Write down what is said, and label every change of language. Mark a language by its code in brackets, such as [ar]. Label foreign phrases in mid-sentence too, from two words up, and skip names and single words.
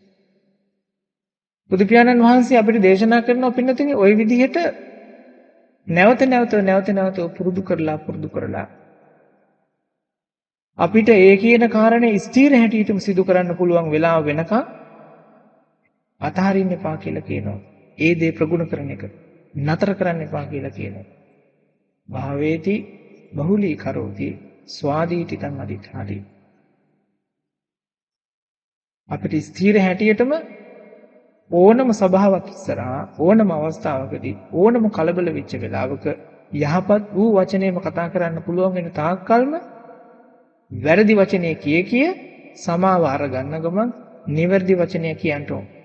[si] බුදු පියාණන් වහන්සේ අපිට දේශනා කරනවා පින්නතුනි ওই විදිහට නැවත පුරුදු කරලා අපිට ඒ කියන කාරණේ ස්ථීර හැටියටම සිදු කරන්න පුළුවන් වෙලාව වෙනකන් අතහරින්න එපා කියලා කියනවා. ඒ දේ ප්‍රගුණ කරන එක නතර කරන්න එපා කියලා කියනවා. [pi] භාවේති බහුලී කරෝති ස්වාදීති තං අදිඨාති. [si] අපිට ස්ථීර හැටියටම ඕනම සභාවක් ඉස්සරහා ඕනම අවස්ථාවකදී ඕනම කලබල වෙච්ච වෙලාවක යහපත් වූ වචනයම කතා කරන්න පුළුවන් වෙන තාක්කල්ම වැරදි වචනය කිය සමාව අරගන්න ගමන් නිවැරදි වචනය කියන්න ඕන.